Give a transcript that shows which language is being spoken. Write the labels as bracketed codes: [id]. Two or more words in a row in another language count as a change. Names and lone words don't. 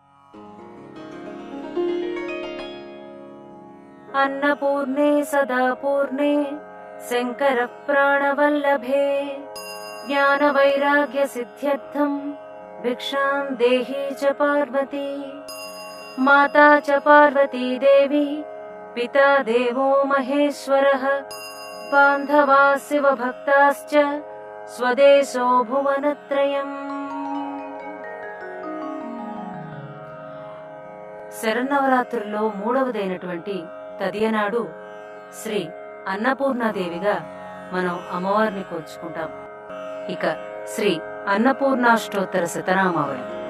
[sa] अन्नपूर्णे सदा पूर्णे शङ्करः प्राणवल्लभे ज्ञानवैराग्यसिद्ध्यर्थं भिक्षां देहि च पार्वती। माता च पार्वती देवी पिता देवो महेश्वरः बान्धवा शिवभक्ताश्च स्वदेशो भुवनत्रयम्। [te] శరన్నవరాత్రుల్లో మూడవదైనటువంటి తదియనాడు శ్రీ అన్నపూర్ణాదేవిగా మనం అమ్మవారిని కొలుచుకుంటాం. ఇక శ్రీ అన్నపూర్ణాష్టోత్తర శతనామావళి.